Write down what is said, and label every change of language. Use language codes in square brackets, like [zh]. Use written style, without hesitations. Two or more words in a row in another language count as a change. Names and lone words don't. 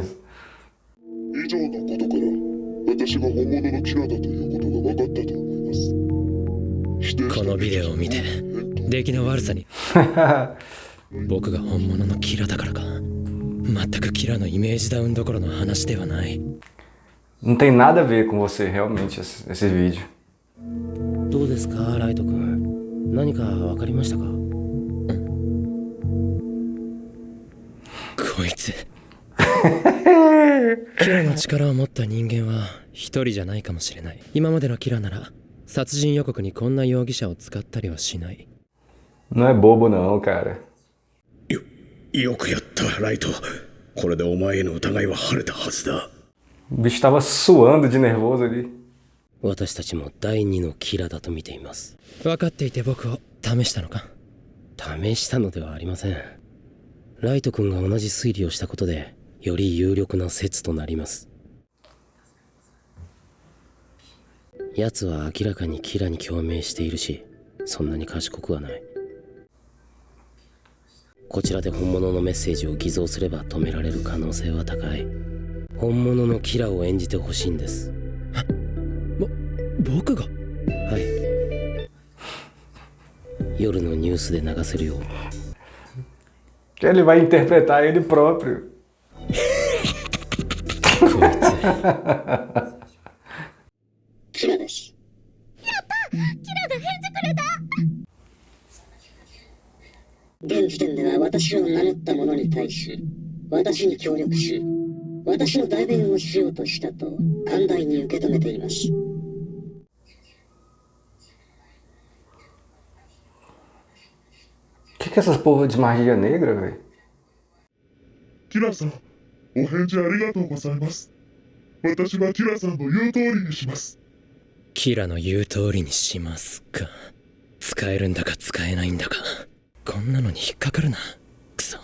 [ja] 以上のことから私が本物のキラだということが分かったと思います。このビデオを見て出来の悪さに僕が本物のキラだからか。全くキラのイメージダウンどころの話ではない。 [pt] Não tem nada a ver com você, realmente, esse vídeo. [ja] どうですか、ライト君。何か分かりましたか？こいつキラの力を持った人間は一人じゃないかもしれない。今までのキラなら殺人予告にこんな容疑者を使ったりはしない。 [pt] Não é bobo não, cara. [ja] よくやったライト。これでお前への疑いは晴れたはずだ。 [pt] O bicho tava suando de nervoso ali. [ja] 私たちも第二のキラだと見ています。分かっていて僕を試したのか？試したのではありません。ライト君が同じ推理をしたことでより有力な説となります。奴は明らかにキラに共鳴しているし、そんなに賢くはない。こちらで本物のメッセージを偽造すれば止められる可能性は高い。本物のキラを演じてほしいんです。僕が？はい。夜のニュースで流せるよう。 [pt] Ele vai interpretar ele próprio. [ja] こいつ。キラです。やった！キラが返事くれた！現時点では私を名乗った者に対し、私に協力し、私の代弁をしようとしたと寛大に受け止めています。 [pt] Que é essas porra de magia negra, velho? [ja] キラさん、お返事ありがとうございます。私はキラさんの言う通りにします。キラの言う通りにしますか。使えるんだか使えないんだか。こんなのに引っかかるな。クソ。